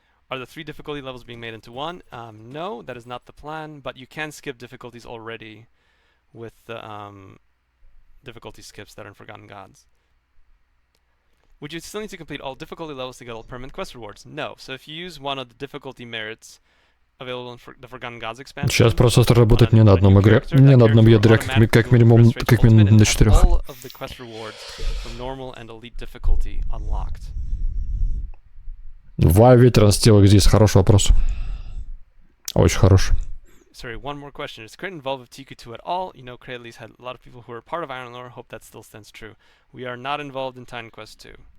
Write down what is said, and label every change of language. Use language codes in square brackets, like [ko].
[en] Are the 3 difficulty levels being made into 1? No, that is not the plan, but you can skip difficulties already with the difficulty skips that are in Forgotten Gods. Would you still need to complete all difficulty levels to get all permanent quest rewards? No. So if you use one of the difficulty merits available in the Forgotten Gods expansion, [ru] сейчас процессор работает не на одном игре, не на одном ядре, как минимум на 4. [en] All of the quest rewards from normal and elite difficulty unlocked. Why veteran still exists? [ru] Хороший вопрос. Очень хороший. [en] Sorry, one more question. Is Crate involved with TQ2 at all? You know, Crate at least had a lot of people who were part of Iron Lore. Hope that still stands true. We are not involved in Titan Quest 2.